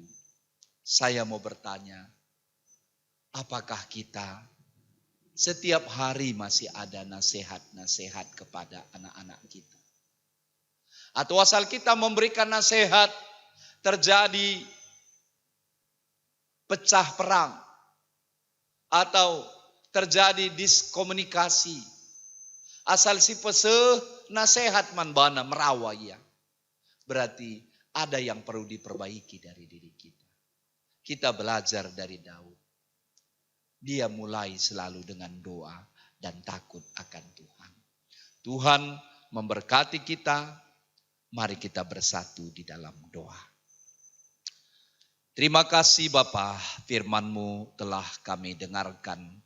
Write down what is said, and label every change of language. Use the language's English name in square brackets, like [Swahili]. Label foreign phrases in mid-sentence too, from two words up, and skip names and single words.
[Indonesian] Saya mau bertanya, apakah kita setiap hari masih ada nasihat-nasihat kepada anak-anak kita? Atau asal kita memberikan nasihat, terjadi pecah perang. Atau terjadi diskomunikasi. [Batak Karo] Asal si peseh nasihat manbana merawaya. [Indonesian] Berarti ada yang perlu diperbaiki dari diri kita. Kita belajar dari Daud. Dia mulai selalu dengan doa dan takut akan Tuhan. Tuhan memberkati kita. Mari kita bersatu di dalam doa. Terima kasih Bapa, firman-Mu telah kami dengarkan.